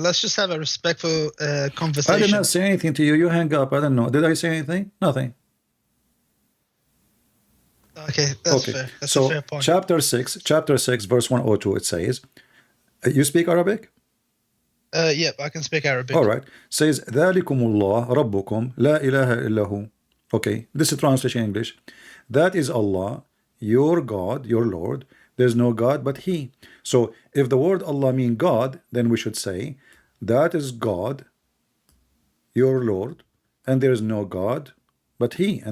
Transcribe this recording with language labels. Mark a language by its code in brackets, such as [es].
[en] Let's just have a respectful conversation. I did not say anything to you. You hang up. I don't know. Did I say anything? Nothing. Okay, that's fair. That's a fair point. Chapter 6, verse 102, it says, you speak Arabic? Yep, I can speak Arabic. All right. Says, [ar] ذَلِكُمُ اللَّهُ رَبُّكُمْ لَا إِلَهَ إِلَّا هُ. [en] Okay, this is translation in English. That is Allah, your God, your Lord. There's no God but He. So if the word Allah means God, then we should say, that is God, your Lord, and there is no God but He.